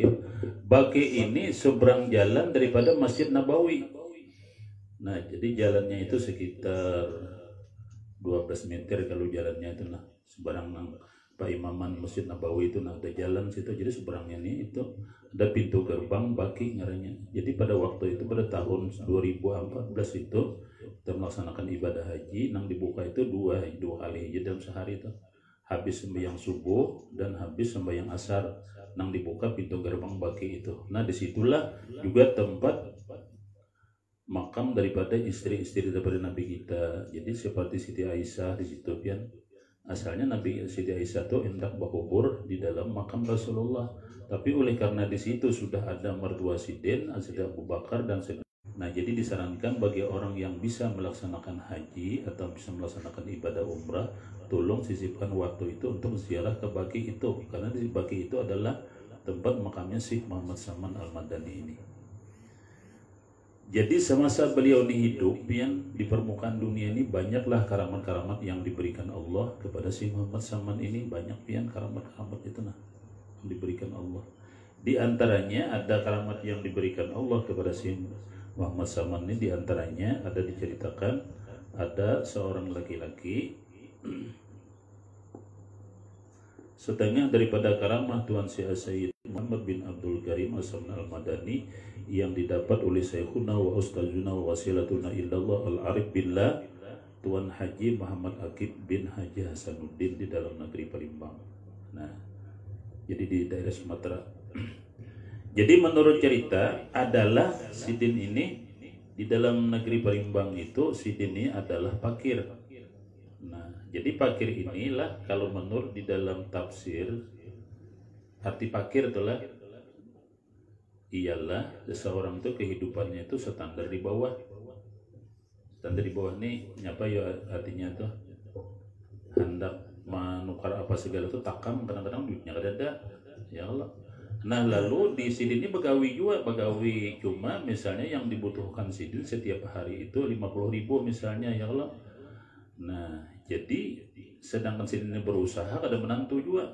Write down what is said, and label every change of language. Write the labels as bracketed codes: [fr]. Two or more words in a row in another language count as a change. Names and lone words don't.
[id] Baki ini seberang jalan daripada Masjid Nabawi. Nah, jadi jalannya itu sekitar 12 meter kalau jalannya itu nah seberang Pak Imaman Masjid Nabawi itu nah ada jalan situ. Jadi seberangnya ini itu ada pintu gerbang Baki ngarannya. Jadi pada waktu itu pada tahun 2014 itu kita melaksanakan ibadah haji nang dibuka itu dua kali aja dalam sehari itu. Habis sembahyang subuh dan habis sembahyang asar nang dibuka pintu gerbang Baki itu. Nah, disitulah juga tempat makam daripada istri-istri daripada Nabi kita. Jadi seperti Siti Aisyah di situ kan. Asalnya Nabi Siti Aisyah itu hendak berkubur di dalam makam Rasulullah, tapi oleh karena di situ sudah ada mertua Sidin, Siti Abu Bakar dan Sidin. Nah, jadi disarankan bagi orang yang bisa melaksanakan haji atau bisa melaksanakan ibadah umrah, tolong sisipkan waktu itu untuk ziarah ke Baqi itu, karena di Baqi itu adalah tempat makamnya Syekh Muhammad Saman Al-Madani ini. Jadi semasa beliau ini hidup, yang di permukaan dunia ini banyaklah karamat-karamat yang diberikan Allah kepada Syekh Muhammad Saman ini, banyak pian karamat-karamat itu yang diberikan Allah. Di antaranya ada karamat yang diberikan Allah kepada Syekh Muhammad Saman ini, di antaranya ada diceritakan ada seorang laki-laki setengah daripada karamah Tuan Syekh Sayyid Muhammad bin Abdul Karim As-Saman Al-Madani yang didapat oleh [ar] شيخنا وأستاذنا ووسيلتنا إلى الله العارف بالله [id] Tuan Haji Muhammad Akib bin Haji Hasanuddin di dalam negeri Palembang. Nah, jadi di daerah Sumatera. Jadi menurut cerita adalah Sidin ini di dalam negeri Palembang itu, Sidin ini adalah fakir. Nah, jadi fakir inilah kalau menurut di dalam tafsir, arti fakir itulah ialah seseorang itu kehidupannya itu standar di bawah. Standar di bawah ini apa ya artinya tuh? Hendak menukar apa segala itu takam, kadang-kadang duitnya ada. [ar] يا الله. [id] Nah, lalu di Sidin ini begawi juga, begawi cuma misalnya yang dibutuhkan Sidin setiap hari itu 50.000 misalnya, [ar] يا الله. [id] Nah, jadi sedangkan Sidin ini berusaha, kadang menantu juga.